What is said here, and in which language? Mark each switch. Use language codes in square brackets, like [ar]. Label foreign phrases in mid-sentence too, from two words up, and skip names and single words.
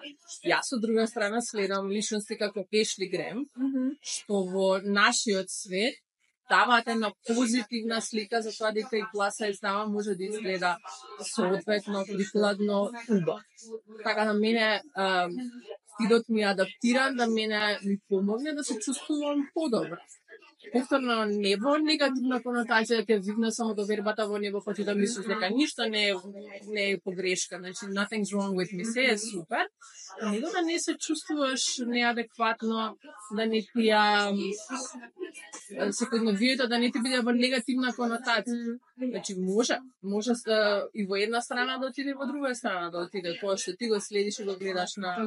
[mk] Јас од друга страна следам личности како Ashley Graham, што во нашиот свет даваат една позитивна слика за тоа дека и пласа и дама може да изгледа соодветно, прикладно, убав. Така на мене стилот ми е адаптиран, да мене ми помогне да се чувствувам подобро. повторно не во негативна конотација, ќе видно само довербата во него, па ти да мислиш дека ништо не е погрешка, значи [en] nothing's wrong with me, [mk] се е супер, него да не се чувствуваш неадекватно, да не ти секојдневието да не ти биде во негативна конотација. Значи може и во една страна да отиде, и во друга страна да отиде, тоа што ти го следиш и го гледаш на